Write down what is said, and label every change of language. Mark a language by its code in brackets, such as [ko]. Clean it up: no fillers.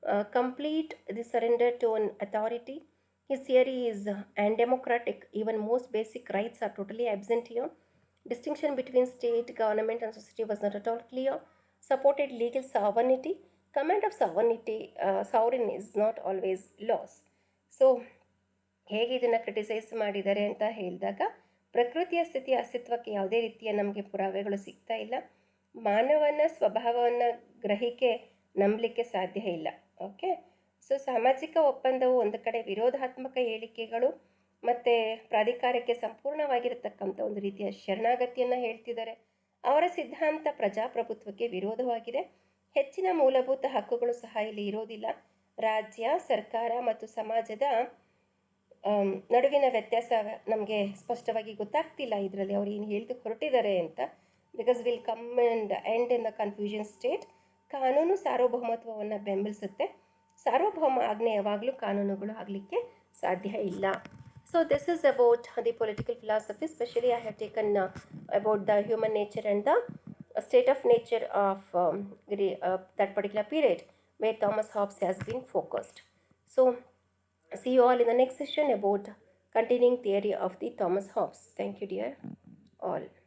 [en] Complete the surrender to an authority. His theory is undemocratic. Even most basic rights are totally absent here. Distinction between state, government and society was not at all clear. Supported legal sovereignty. Command of sovereignty, sovereign is not always laws. [kn] So ಹೇಗೆ ಇದನ್ನು criticise ಮಾಡಿದ್ದಾರೆ ಅಂತ ಹೇಳಿದಾಗ, ಪ್ರಕೃತಿಯ ಸ್ಥಿತಿಯ ಅಸ್ತಿತ್ವಕ್ಕೆ ಯಾವುದೇ ರೀತಿಯ ನಮಗೆ ಪುರಾವೆಗಳು ಸಿಗ್ತಾ ಇಲ್ಲ. ಮಾನವನ ಸ್ವಭಾವವನ್ನು ಗ್ರಹಿಕೆ ನಂಬಲಿಕ್ಕೆ ಸಾಧ್ಯ ಇಲ್ಲ. ಓಕೆ, ಸೊ ಸಾಮಾಜಿಕ ಒಪ್ಪಂದವು ಒಂದು ಕಡೆ ವಿರೋಧಾತ್ಮಕ ಹೇಳಿಕೆಗಳು ಮತ್ತು ಪ್ರಾಧಿಕಾರಕ್ಕೆ ಸಂಪೂರ್ಣವಾಗಿರತಕ್ಕಂಥ ಒಂದು ರೀತಿಯ ಶರಣಾಗತಿಯನ್ನು ಹೇಳ್ತಿದ್ದಾರೆ. ಅವರ ಸಿದ್ಧಾಂತ ಪ್ರಜಾಪ್ರಭುತ್ವಕ್ಕೆ ವಿರೋಧವಾಗಿದೆ. ಹೆಚ್ಚಿನ ಮೂಲಭೂತ ಹಕ್ಕುಗಳು ಸಹ ಇಲ್ಲಿ ಇರೋದಿಲ್ಲ. ರಾಜ್ಯ, ಸರ್ಕಾರ ಮತ್ತು ಸಮಾಜದ ನಡುವಿನ ವ್ಯತ್ಯಾಸ ನಮಗೆ ಸ್ಪಷ್ಟವಾಗಿ ಗೊತ್ತಾಗ್ತಿಲ್ಲ ಇದರಲ್ಲಿ ಅವ್ರು ಏನು ಹೇಳ್ದು ಹೊರಟಿದ್ದಾರೆ ಅಂತ. [en] Because will come and end in the confusion state. [kn] ಕಾನೂನು ಸಾರ್ವಭೌಮತ್ವವನ್ನು ಬೆಂಬಲಿಸುತ್ತೆ. ಸಾರ್ವಭೌಮ ಆಜ್ಞೆ ಯಾವಾಗಲೂ ಕಾನೂನುಗಳು ಆಗಲಿಕ್ಕೆ ಸಾಧ್ಯ ಇಲ್ಲ. [en] So this is about the political philosophy. Specially I have taken about the human nature and the state of nature of that particular period where Thomas Hobbes has been focused. So see you all in the next session about continuing theory of the Thomas Hobbes. Thank you dear all.